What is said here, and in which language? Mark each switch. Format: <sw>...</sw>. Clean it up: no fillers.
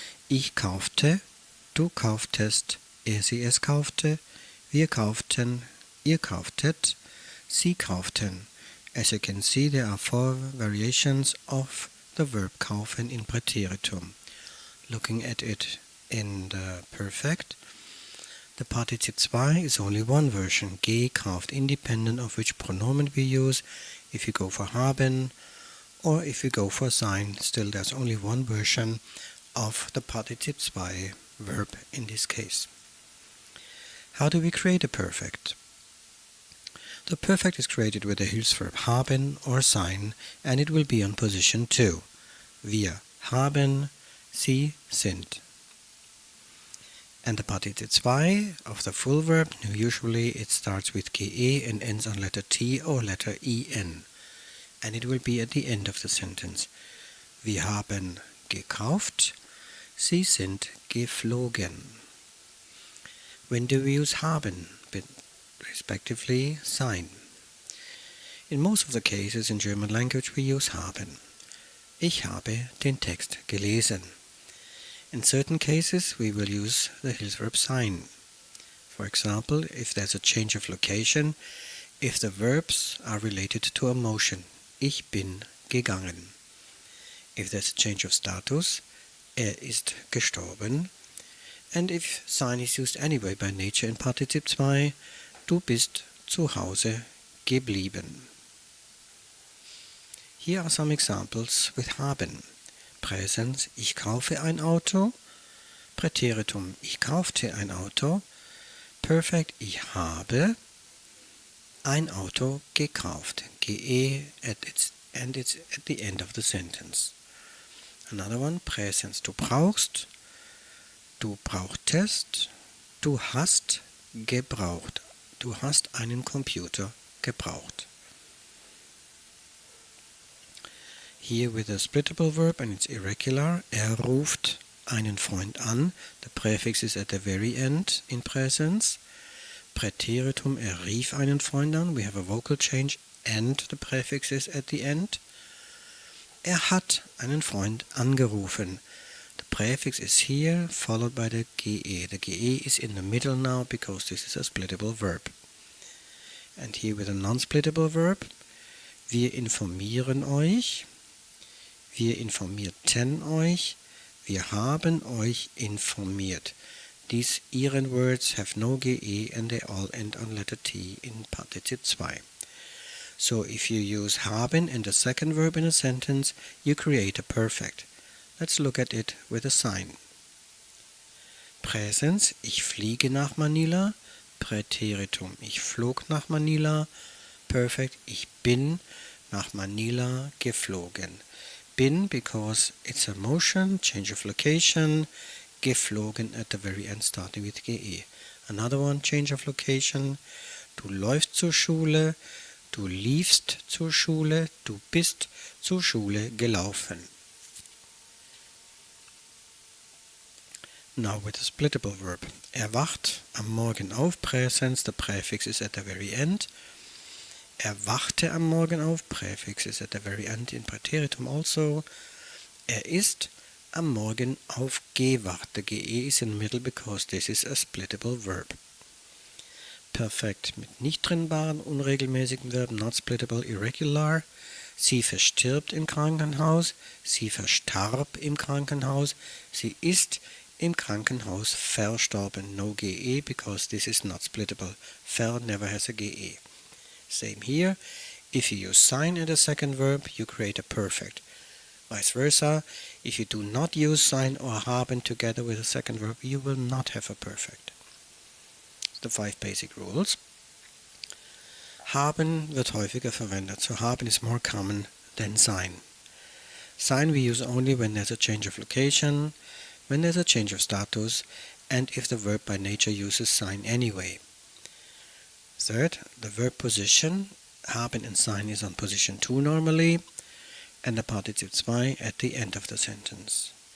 <de>Ich kaufte, du kauftest, sie es kaufte, wir kauften, ihr kauftet, sie kauften.</de> <en>As you can see, there are 4 variations of the verb kaufen in Präteritum. Looking at it in the perfect, the partizip zwei is only one version, gekauft, independent of which pronomen we use. If you go for haben or if you go for sein, still there's only one version of the partizip zwei verb in this case. How do we create a perfect? The perfect is created with the Hilfsverb haben or sein, and it will be on position 2.</en> <de>Wir haben, sie sind.</de> <en>And the partizip zwei of the full verb, usually it starts with ge and ends on letter T or letter en. And it will be at the end of the sentence.</en> <de>Wir haben gekauft, sie sind geflogen.</de> <en>When do we use haben, respectively sein? In most of the cases in German language we use haben.</en> <de>Ich habe den Text gelesen.</de> <en>In certain cases we will use the Hilfsverb sein. For example, if there's a change of location, if the verbs are related to a motion.</en> <de>Ich bin gegangen.</de> <en>If there's a change of status,</en> <de>ist gestorben.</de> <en>And if sein is used anyway by nature in partizip zwei,</en> <de>du bist zu Hause geblieben.</de> <en>Here are some examples with haben.</en> <de>Präsens: ich kaufe ein Auto. Präteritum: ich kaufte ein Auto. Perfekt: ich habe ein Auto gekauft.</de> <en>Ge it's at the end of the sentence. Another one:</en> <de>Präsens: du brauchst. Du brauchtest. Du hast gebraucht. Du hast einen Computer gebraucht.</de> <en>Here with a splittable verb and it's irregular.</en> <de>Ruft einen Freund an.</de> <en>The prefix is at the very end in presence.</en> <de>Präteritum: rief einen Freund an.</de> <en>We have a vocal change and the prefix is at the end.</en> <de>Hat einen Freund angerufen.</de> <en>The prefix is here, followed by the ge. The ge is in the middle now because this is a splittable verb. And here with a non-splittable verb,</en> <de>wir informieren euch, wir informierten euch, wir haben euch informiert.</de> <en>These ieren words have no ge and they all end on letter T in partizip zwei. So if you use haben and the second verb in a sentence, you create a perfect. Let's look at it with a sign.</en> <de>Präsens: ich fliege nach Manila. Präteritum: ich flog nach Manila. Perfekt: ich bin nach Manila geflogen.</de> <en>Bin because it's a motion, change of location. Geflogen at the very end starting with ge. Another one, change of location.</en> <de>Du läufst zur Schule. Du liefst zur Schule. Du bist zur Schule gelaufen.</de> <en>Now with a splittable verb.</en> <de>Wacht am Morgen auf.</de> <en>Präsens: the prefix is at the very end.</en> <de>Wachte am Morgen auf.</de> <en>Prefix is at the very end in Präteritum also.</en> <de>Ist am Morgen aufgewacht.</de> <en>The ge is in the middle because this is a splittable verb.</en> <de>Perfekt mit nicht trennbaren, unregelmäßigen Verben,</de> <en>not splittable, irregular.</en> <de>Sie verstirbt im Krankenhaus. Sie verstarb im Krankenhaus. Sie ist im Krankenhaus verstorben.</de> <en>No ge because this is not splittable. Ver never has a ge. Same here. If you use sein in the second verb, you create a perfect. Vice versa. If you do not use sein or haben together with the second verb, you will not have a perfect. The 5 basic rules.</en> <de>Haben wird häufiger verwendet.</de> <en>So haben is more common than sein. Sein we use only when there's a change of location, when there's a change of status, and if the verb by nature uses sein anyway. Third, the verb position, haben and sein is on position 2 normally, and the Partizip 2 at the end of the sentence.</en>